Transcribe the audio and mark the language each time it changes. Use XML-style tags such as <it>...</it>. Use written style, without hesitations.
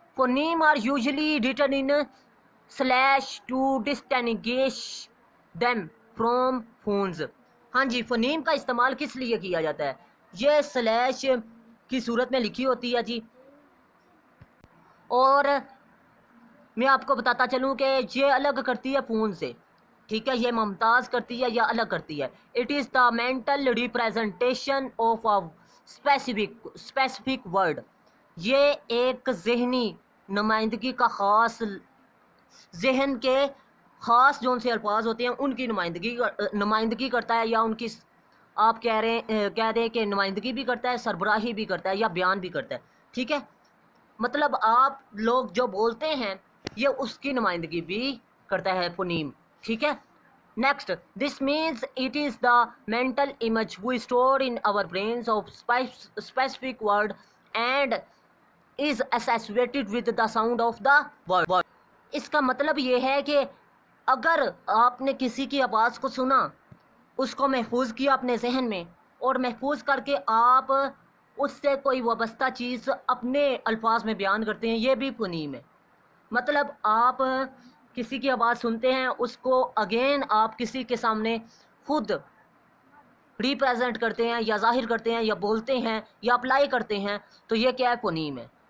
<en>Phonemes are usually written in slash to distinguish them from phones.</en> <ur>ہاں جی. Phoneme کا استعمال کس لیے کیا جاتا ہے؟ یہ سلیش کی صورت میں لکھی ہوتی ہے جی. اور میں آپ کو بتاتا چلوں کہ یہ الگ کرتی ہے فون سے، ٹھیک ہے، یہ ممتاز کرتی ہے یا الگ کرتی ہے.</ur> <en>It is the mental representation of a specific word.</en> <ur>یہ ایک ذہنی نمائندگی کا خاص، ذہن کے خاص جون سے الفاظ ہوتے ہیں ان کی نمائندگی کرتا ہے، یا ان کی آپ کہہ دیں کہ نمائندگی بھی کرتا ہے، سربراہی بھی کرتا ہے، یا بیان بھی کرتا ہے. ٹھیک ہے، مطلب آپ لوگ جو بولتے ہیں یہ اس کی نمائندگی بھی کرتا ہے فونیم. ٹھیک ہے.</ur> <en>Next, this means it is the mental image we store in our brains of specific word and is associated with the sound of the word.</en> <ur>اس کا مطلب یہ ہے کہ اگر آپ نے کسی کی آواز کو سنا، اس کو محفوظ کیا اپنے ذہن میں، اور محفوظ کر کے آپ اس سے کوئی وابستہ چیز اپنے الفاظ میں بیان کرتے ہیں، یہ بھی فونیم ہے. مطلب آپ کسی کی آواز سنتے ہیں، اس کو اگین آپ کسی کے سامنے خود ریپریزنٹ کرتے ہیں یا ظاہر کرتے ہیں یا بولتے ہیں یا اپلائی کرتے ہیں، تو یہ کیا ہے؟ فونیم ہے.</ur>